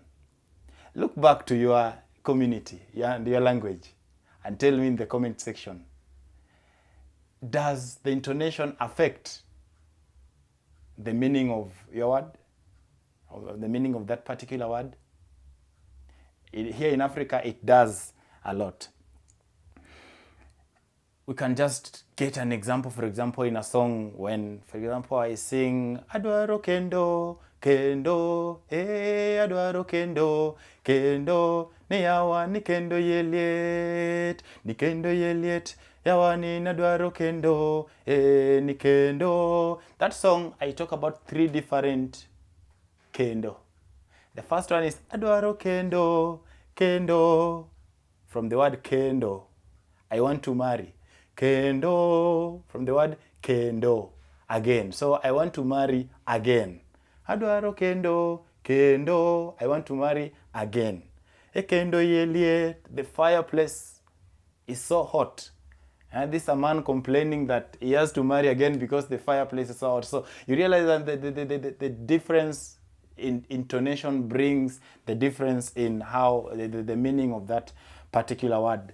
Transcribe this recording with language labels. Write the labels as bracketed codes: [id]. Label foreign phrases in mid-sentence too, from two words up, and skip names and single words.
[en] Look back to your community and your language and tell me in the comment section, does the intonation affect the meaning of your word, or the meaning of that particular word? Here in Africa, it does a lot. We can just get an example, for example, in a song when, for example, I sing, [luo] Adwaro kendo, kendo, adwaro kendo, kendo, ni yawa ni kendo yeliet, yawa ni nadwaro kendo, ni kendo. [en] That song, I talk about three different kendo. The first one is [luo] Adwaro kendo, kendo, [en] from the word kendo, I want to marry. Kendo, from the word kendo, again. So I want to marry again. [luo] Adwaro kendo, kendo, [en] I want to marry again. [luo] E kendo yelie, [en] the fireplace is so hot. And this is a man complaining that he has to marry again because the fireplace is so hot. So you realize that the difference in intonation brings the difference in how the meaning of that particular word.